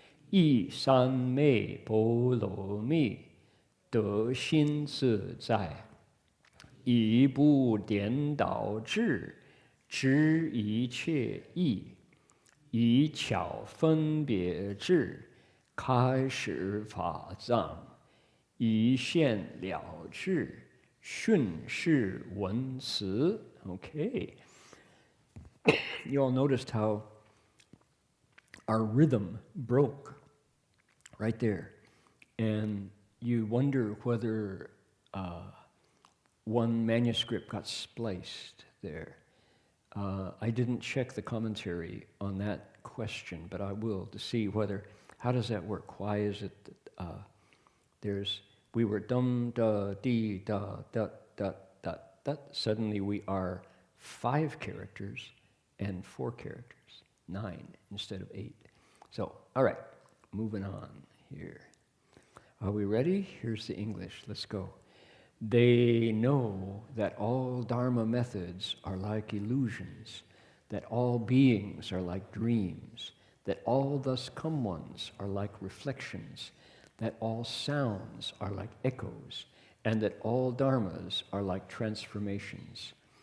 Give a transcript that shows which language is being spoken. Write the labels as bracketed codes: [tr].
[zh] 一三昧波罗蜜，得心自在，以不颠倒智，知一切义，以巧分别智，开始法藏，以现了智，训示文辞。 [en] Okay. You all noticed how our rhythm broke right there. And you wonder whether one manuscript got spliced there. I didn't check the commentary on that question, but I will to see whether, how does that work? Why is it that we were dum, da, dee, da, da, da, da, da. Suddenly we are 5 characters and 4 characters, 9 instead of 8. So, all right, moving on here. Are we ready? Here's the English. Let's go. They know that all Dharma methods are like illusions, that all beings are like dreams, that all thus come ones are like reflections, that all sounds are like echoes, and that all dharmas are like transformations.